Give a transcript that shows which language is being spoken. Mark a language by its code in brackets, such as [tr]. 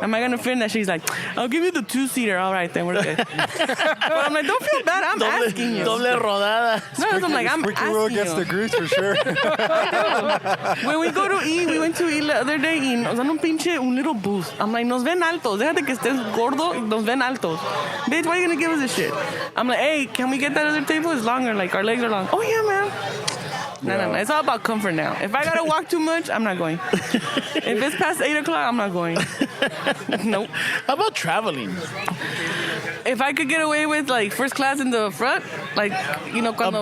[en] Am I gonna fit in that shit? He's like, I'll give you the 2-seater. All right, then we're good. But I'm like, don't feel bad. I'm asking you. [es] Doble rodada. [en] No, I'm like, I'm Squeaky wheel asking gets you. the grease for sure. When we go to eat, we went to eat the other day [es] y nos dan un [en] little boost. I'm like, [es] nos ven altos. Déjate que estés gordo y nos ven altos. [en] Bitch, why are you gonna give us this shit? I'm like, hey, can we get that other table? It's longer. Like, our legs are long. Oh, yeah, man. No. It's all about comfort now. If I gotta walk too much, I'm not going. If it's past 8 o'clock, I'm not going. Nope. How about traveling? If I could get away with like first class in the front, like cuando